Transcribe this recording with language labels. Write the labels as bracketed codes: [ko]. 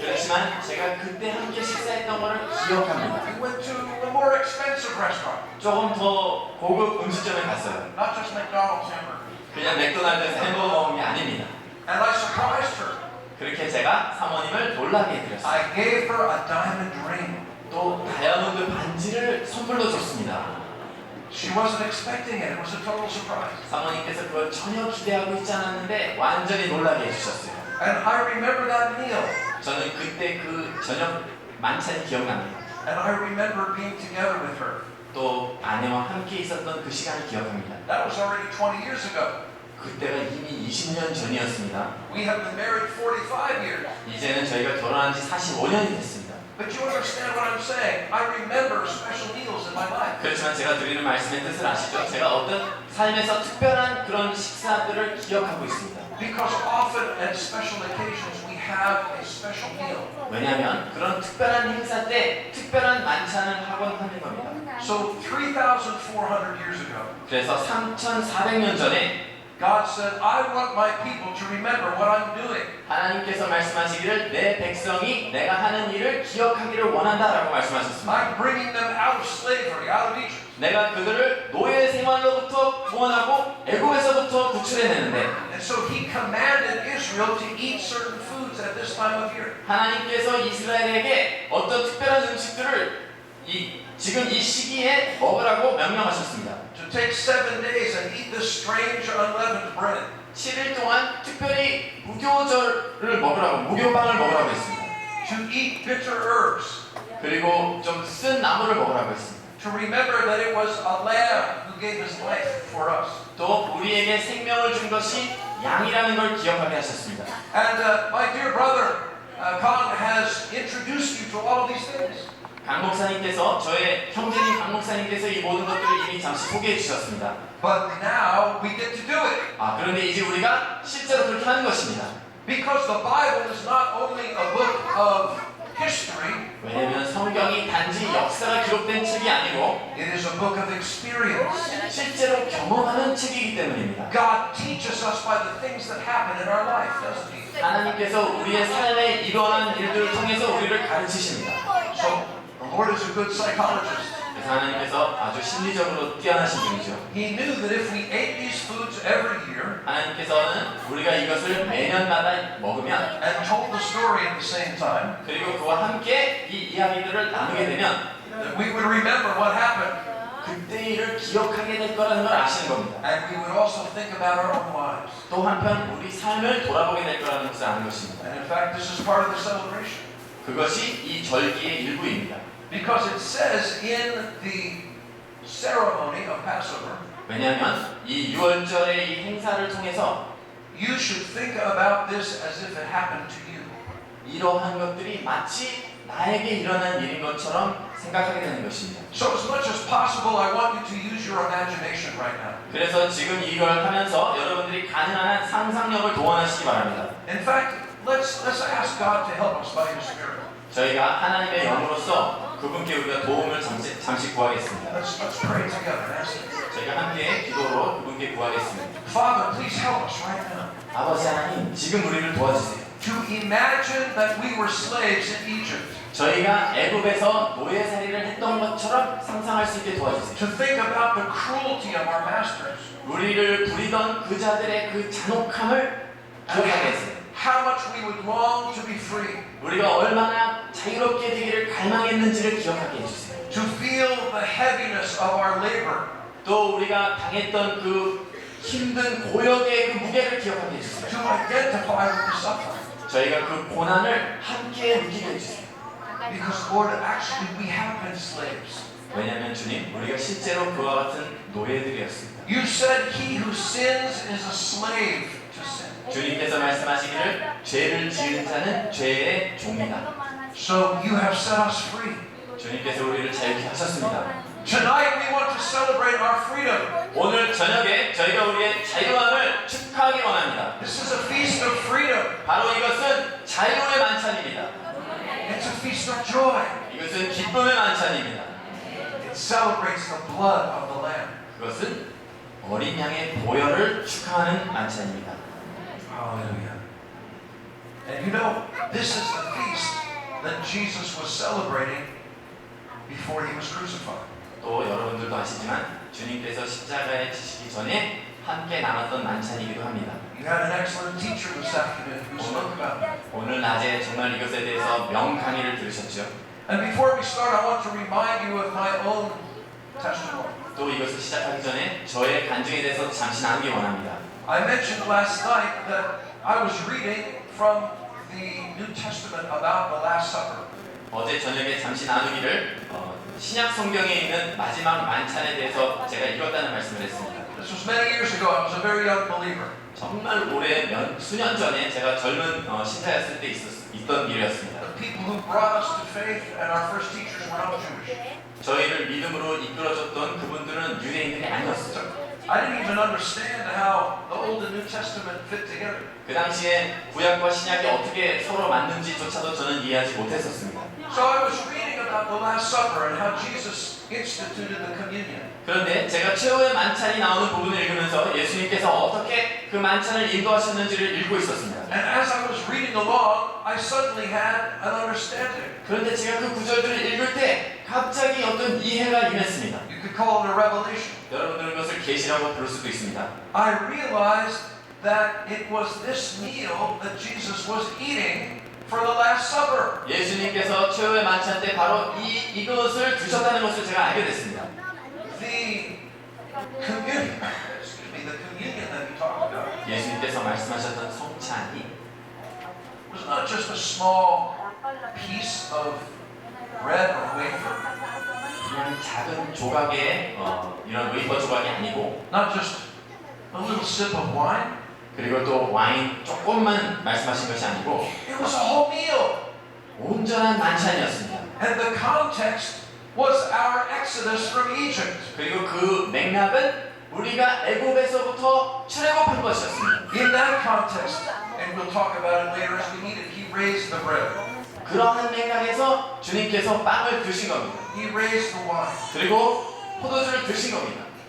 [ko] 그렇지만 제가 그때 함께 식사했던 것을 기억합니다. [en] We went to a more expensive restaurant, [ko] 조금 더 고급 음식점에 갔어요. [en] not just McDonald's hamburger. [ko] 그냥 맥도날드에서 햄버거 먹은 게 아닙니다. [en] And I surprised her. [ko] 그렇게 제가 사모님을 놀라게 해드렸어요. [en] I gave her a diamond ring. [ko] 또 다이아몬드 반지를 선물로 줬습니다. [en] She wasn't expecting it. It was a total surprise. [ko] 사모님께서 그걸 전혀 기대하고 있지 않았는데 완전히 놀라게 해주셨어요. [en] And I remember that meal. [ko] 저는 그때 그 저녁 만찬이 기억납니다. [en] And I remember being together with her. [ko] 또 아내와 함께 있었던 그 시간을 기억합니다. [en] That was already 20 years ago. [ko] 그때가 이미 20년 전이었습니다. [en] We have been married 45 years. [ko] 이제는 저희가 결혼한 지 45년이 됐습니다. [en] But you understand what I'm saying? I remember special meals in my life. [ko] 그렇지만 제가 드리는 말씀의 뜻을 아시죠? 제가 어떤 삶에서 특별한 그런 식사들을 기억하고 있습니다. [en] Because often at special occasions we have a special meal. [ko] 왜냐하면 그런 특별한 행사 때 특별한 만찬을 하곤 하는 겁니다. [en] So 3,400 years ago, [ko] 그래서 3,400년 전에 [en] God said, I want my people to remember what I'm doing. [ko] 하나님께서 말씀하시기를 내 백성이 내가 하는 일을 기억하기를 원한다라고 말씀하셨습니다. [en] I'm bringing them out of slavery, out of Egypt. [ko] 내가 그들을 노예 생활로부터 구원하고 애굽에서부터 구출해내는데 [en] And so He commanded Israel to eat certain foods at this time of year. [ko] 하나님께서 이스라엘에게 어떤 특별한 음식들을 지금 이 시기에 먹으라고 명령하셨습니다. [en] To take 7 days and eat this strange unleavened bread. [ko] 7일 동안 특별히 무교절을 먹으라고, 무교빵을 먹으라고 했습니다. [en] To eat bitter herbs. [ko] 그리고 좀 쓴 나물을 먹으라고 했습니다. [en] To remember that it was a lamb who gave his life for us. [ko] 또 우리에게 생명을 준 것이 양이라는 걸 기억하게 하셨습니다. [en] And my dear brother, Kong has introduced you to all of these things. [ko] 강 목사님께서 저의 형제님 강 목사님께서 이 모든 것들을 이미 잠시 소개해 주셨습니다. [en] But now we get to do it. [ko] 그런데 이제 우리가 실제로 그렇게 하는 것입니다. [en] Because the Bible is not only a book of history, [ko] 왜냐하면 성경이 단지 역사가 기록된 책이 아니고 [en] it is a book of experience. [ko] 실제로 경험하는 책이기 때문입니다. [en] God teaches us by the things that happen in our life, doesn't He? [ko] 하나님께서 우리의 삶에 일어난 일들을 통해서 우리를 가르치십니다. [en] So the Lord is a good psychologist. [ko] 그래서 하나님께서 아주 심리적으로 뛰어나신 분이죠. [en] He knew that if we ate these foods every year [ko] 하나님께서는 우리가 이것을 매년마다 먹으면 [en] and told the story at the same time, [ko] 그리고 그와 함께 이 이야기들을 나누게 되면 [en] that we would remember what happened, [ko] 그때 일을 기억하게 될 거라는 걸 아시는 겁니다. [en] and we would also think about our own lives. [ko] 또 한편 우리 삶을 돌아보게 될 거라는 것을 아는 것입니다. [en] And in fact, this is part of the celebration. [ko] 그것이 이 절기의 일부입니다. [en] Because it says in the ceremony of Passover, [ko] 왜냐하면 이 6월절의 이 행사를 통해서 [en] you should think about this as if it happened to you. [ko] 이러한 것들이 마치 나에게 일어난 일인 것처럼 생각하게 되는 것입니다. [en] So as much as possible, I want you to use your imagination right now. [ko] 그래서 지금 이걸 하면서 여러분들이 가능한 한 상상력을 동원하시기 바랍니다. [en] In fact, let's ask God to help us by His Spirit. [ko] 저희가 하나님의 영으로서 그분께 우리가 도움을 잠시 구하겠습니다. [en] Let's pray together. Ask Him. [ko] 저희가 함께 기도로 그분께 구하겠습니다. [en] Father, please help us right now [ko] 아버지 하나님, 지금 우리를 도와주세요. [en] to imagine that we were slaves in Egypt. [ko] 저희가 애굽에서 노예살이를 했던 것처럼 상상할 수 있게 도와주세요. [en] To think about the cruelty of our masters. [ko] 우리를 부리던 그 자들의 그 잔혹함을 기억하게 해주세요. [en] How much we would long to be free. [ko] 우리가 얼마나 자유롭게 되기를 갈망했는지를 기억하게 해주세요. [en] To feel the heaviness of our labor. [ko] 또 우리가 당했던 그 힘든 고역의 그 무게를 기억하게 해주세요. [en] To identify with the suffering. [ko] 저희가 그 고난을 함께 느끼게 해주세요. [en] Because Lord, actually we have been slaves. [ko] 왜냐하면 주님, 우리가 실제로 그와 같은 노예들이었습니다. [en] You said he who sins is a slave to sin. [ko] 주님께서 말씀하시기를 죄를 지은 자는 죄의 종이다. [en] So you have set us free. [ko] 주님께서 우리를 자유케 하셨습니다. [en] Tonight we want to celebrate our freedom. [ko] 오늘 저녁에 저희가 우리의 자유함을 축하하기 원합니다. [en] This is a feast of freedom. [ko] 바로 이것은 자유의 만찬입니다. [en] It's a feast of joy. [ko] 이것은 기쁨의 만찬입니다. [en] It celebrates the blood of the Lamb. [ko] 그것은 어린 양의 보혈을 축하하는 만찬입니다. [en] Hallelujah. And you know, this is the feast that Jesus was celebrating before he was crucified. [ko] 또 여러분들도 아시지만 주님께서 십자가에 지시기 전에 함께 나눴던 만찬이기도 합니다. [en] You had an excellent teacher this afternoon who spoke about that. [ko] 오늘 낮에 정말 이것에 대해서 명강의를 들으셨죠. [en] And before we start, I want to remind you of my own testimony. [ko] 또 이것을 시작하기 전에 저의 간증에 대해서 잠시 나누기 원합니다. [en] I mentioned last night that I was reading from the New Testament about the Last Supper. [ko] 어제 저녁에 잠시 나누기를 신약 성경에 있는 마지막 만찬에 대해서 제가 읽었다는 말씀을 했습니다. [en] This was many years ago. I was a very young believer. [ko] 정말 오래 수년 전에 제가 젊은 신자였을 때 있던 일이었습니다. [en] The people who brought us to faith and our first teachers were not Jewish. [ko] 저희를 믿음으로 이끌어줬던 그분들은 유대인들이 아니었어요. [en] I didn't even understand how the Old and New Testament fit together. [ko] 그 당시에 구약과 신약이 어떻게 서로 맞는지조차도 저는 이해하지 못했었습니다. [en] So I was reading about the Last Supper and how Jesus instituted the communion. [ko] 그런데 제가 최후의 만찬이 나오는 부분을 읽으면서 예수님께서 어떻게 그 만찬을 인도하셨는지를 읽고 있었습니다. [en] And as I was reading along, I suddenly had an understanding. [ko] 그런데 제가 그 구절들을 읽을 때 갑자기 어떤 이해가 임했습니다. [en] You could call it a revelation. [ko] 여러분들은 그것을 계시라고 부를 수도 있습니다. [en] I realized that it was this meal that Jesus was eating for the Last Supper. [ko] 예수님께서 최후의 만찬 때 바로 이것을 드셨다는 것을 제가 알게 됐습니다. [en] The communion, the communion that he talked about [ko] 예수님께서 말씀하셨던 성찬이 [en] was not just a small piece of bread or wafer, [ko] 그냥 작은 조각의 이런 웨이퍼 조각이 아니고 [en] not just a little sip of wine, [ko] 그리고 또 와인 조금만 말씀하신 것이 아니고 [en] It was a whole meal. [ko] 온전한 만찬이었습니다. [en] And the context was our exodus from Egypt. [ko] 그리고 그 맥락은 우리가 애굽에서부터 출애굽한 것이었습니다. [en] In that context, and we'll talk about it later as we need it, he raised the bread. [ko] 그러한 맥락에서 주님께서 빵을 드신 겁니다. [en] He raised the wine. [ko] 그리고 포도주를 드신 겁니다.